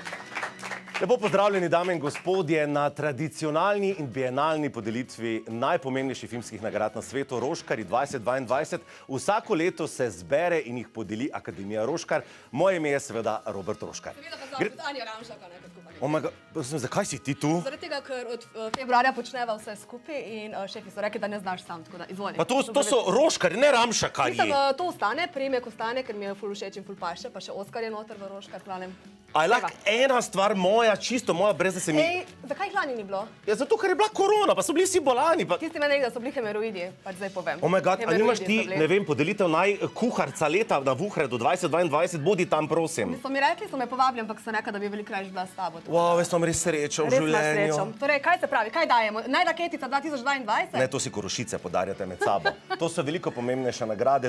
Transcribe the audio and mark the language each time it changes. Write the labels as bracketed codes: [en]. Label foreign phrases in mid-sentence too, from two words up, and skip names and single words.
[sl] Lepo pozdravljeni, dame in gospodje, na tradicionalni in bienalni podelitvi najpomembnejših filmskih nagrad na svetu, Roškarji 2022. Vsako leto se zbere in jih podeli Akademija Roškar. Moje ime je seveda Robert Roškar. Seveda pa zavod Anja Ramšaka, ne, kot skupaj. [en] Oh my God, [sl] zakaj si ti tu? Zaradi tega, ker od februarja počneva vse skupaj in šefi so rekli, da ne znaš sam, tako da izvoli. Pa to so Roškarji, ne Ramšakarji. Mislim, to ostane, priimek ostane, ker mi je ful všeč in ful paše, pa še Oskar je noter v Roškar planem. A je lahko ena stvar moja, čisto moja, brez da se mi... Ej, zakaj lani ni bilo? Ja, zato, ker je bila korona, pa so bili vsi bolani. Pa... Tisti meni, da so bili hemeroidi, pač zdaj povem. [en] Oh my God, [sl] a nimaš ti, Hemeroidi so bili. ne vem, podelitev kuharca leta na Vuhredu 2022, bodi tam, prosim. So mi rekli, so me povabili, ampak so rekli, da bi veliko raje bila s tabo. Wow, jaz sem res srečo v Res imaš življenju. srečo. Torej, kaj se pravi, kaj dajemo? Najraketica 2022? Ne, to si Korošice podarjate med sabo. To so veliko pomembnejše nagrade.